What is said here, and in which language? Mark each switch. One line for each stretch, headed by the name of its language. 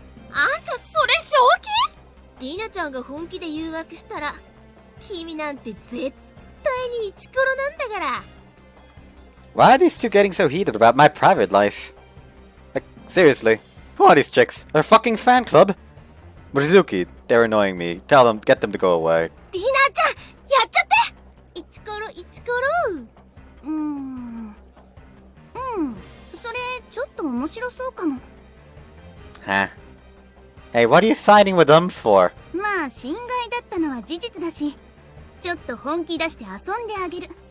Japanese: あんたそれ正気？リナちゃんが本気で誘惑したら君なんて絶対にイチコロなんだから。
English: Why are these two getting so heated about my private life? Like, seriously, who are these chicks? They're a fucking fan club? Mochizuki, they're annoying me. Tell them, get them to go away.
Japanese: リナちゃんやっちゃってイチコロイチコロ。それちょっと面白そうかも。
English: Huh? Hey, what are you siding with them for?
Japanese: まあ心外だったのは事実だし、ちょっと本気出して遊んであげる。